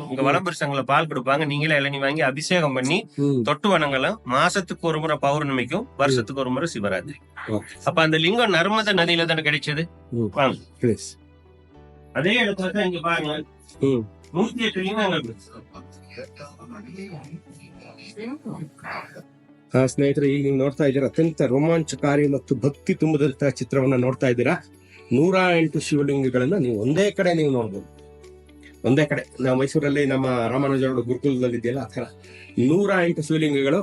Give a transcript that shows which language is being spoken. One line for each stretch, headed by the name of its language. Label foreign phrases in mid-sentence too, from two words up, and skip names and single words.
Tamil: இங்க வளம்பரிசங்களை பால் கொடுப்பாங்க. நீங்களே இளநீ வாங்கி அபிஷேகம் பண்ணி தொட்டு வணங்கலாம். மாசத்துக்கு ஒரு முறை பௌர்ணமிக்கும், வருஷத்துக்கு ஒரு முறை சிவராத்திரி. அப்ப அந்த லிங்கம் நர்மத நதியில தானே கிடைச்சது. அதே இடத்துல தான் இங்க பாருங்க 108 லிங்கங்கள்.
Kannada: ಸ್ನೇಹಿತರೆ, ಈಗ ನೀವು ನೋಡ್ತಾ ಇದ್ದೀರಾ ಅತ್ಯಂತ ರೋಮಾಂಚಕಾರಿ ಮತ್ತು ಭಕ್ತಿ ತುಂಬದಂತಹ ಚಿತ್ರವನ್ನ ನೋಡ್ತಾ ಇದ್ದೀರಾ. 108 ಶಿವಲಿಂಗಗಳನ್ನ ನೀವು ಒಂದೇ ಕಡೆ ನೋಡ್ಬೋದು. ಒಂದೇ ಕಡೆ ನಾವು ಮೈಸೂರಲ್ಲಿ ನಮ್ಮ ರಾಮಾನುಜರ ಗುರುಕುಲದಲ್ಲಿ ಇದೆಯಲ್ಲ, ಆ ತರ 108 ಶಿವಲಿಂಗಗಳು.